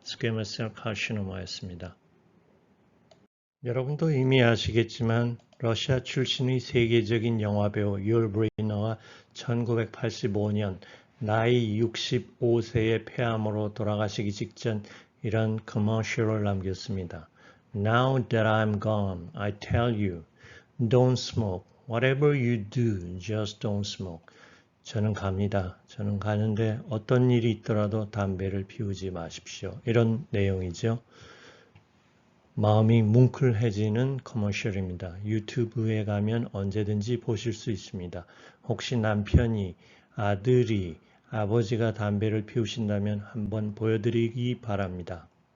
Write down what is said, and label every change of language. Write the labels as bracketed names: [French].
[Korean] 스퀘머스 셀 카시노마였습니다. 여러분도 이미 아시겠지만 러시아 출신의 세계적인 영화배우 율 브레이너가 1985년 나이 65세의 폐암으로 돌아가시기 직전 이런 커머셜을 남겼습니다. [English] Now that I'm gone, I tell you, don't smoke. Whatever you do, just don't smoke. [Korean] 저는 갑니다. 저는 가는데 어떤 일이 있더라도 담배를 피우지 마십시오. 이런 내용이죠. 마음이 뭉클해지는 커머셜입니다. 유튜브에 가면 언제든지 보실 수 있습니다. 혹시 남편이, 아들이, 아버지가 담배를 피우신다면 한번 보여드리기 바랍니다.